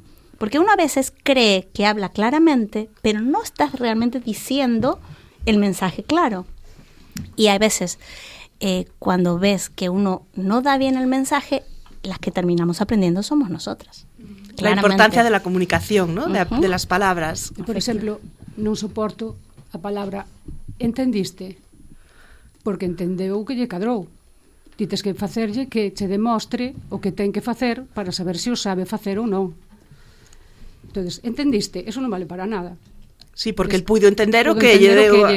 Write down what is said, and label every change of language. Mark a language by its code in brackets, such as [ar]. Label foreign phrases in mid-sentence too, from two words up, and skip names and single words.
[es] Porque uno a veces cree que habla claramente, pero no estás realmente diciendo el mensaje claro. Y hay veces cuando ves que uno no da bien el mensaje, las que terminamos aprendiendo somos nosotras. La importancia de la comunicación, ¿no? De las palabras. [gl] Por exemplo, non soporto a palabra entendiste, porque entendeu o que lle cadrou. Ti tes que facerlle que che demostre o que ten que facer para saber se o sabe facer ou non. Entonces, entendiste, eso non vale para nada. Sí, porque el puido entender o que lle